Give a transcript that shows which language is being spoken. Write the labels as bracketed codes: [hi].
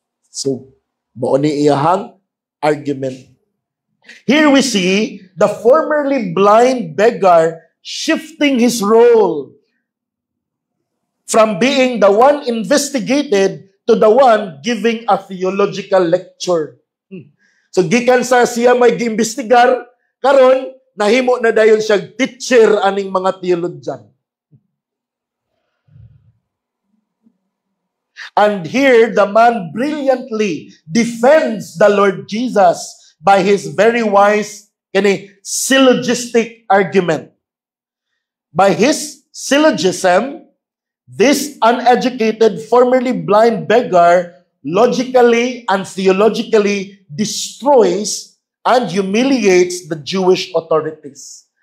[ceb] So, mao ni iyahang argument. [en] Here we see the formerly blind beggar shifting his role from being the one investigated to the one giving a theological lecture. [ceb] So gikan sa siya may giimbestigar, karon nahimo na dayon siya teacher aning mga theologian. [en] And here the man brilliantly defends the Lord Jesus by his very wise syllogistic argument. By his syllogism, this uneducated, formerly blind beggar logically and theologically destroys and humiliates the Jewish authorities.